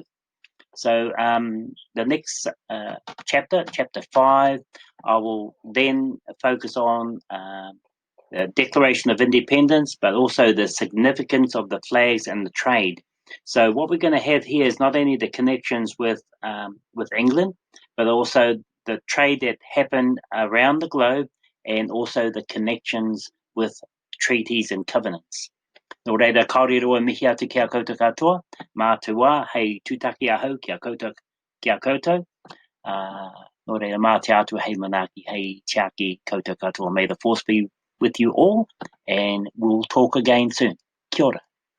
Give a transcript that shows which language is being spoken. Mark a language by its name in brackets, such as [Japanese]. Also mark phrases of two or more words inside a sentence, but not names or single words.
[English] So the next chapter 5, I will then focus on the Declaration of Independence, but also the significance of the flags and the trade. So what we're going to have here is not only the connections with England, but also the trade that happened around the globe, and also the connections with treaties and covenants. [Māori] Nō reira, kaore roa mihi atu ki a koutou katoa, mā te wā, hei tūtaki ahau ki a koutou. Nō reira, mā te atu hei manaki, hei tiaki koutou katoa. [English] May the force be with you all, and we'll talk again soon. [Māori] Kia ora.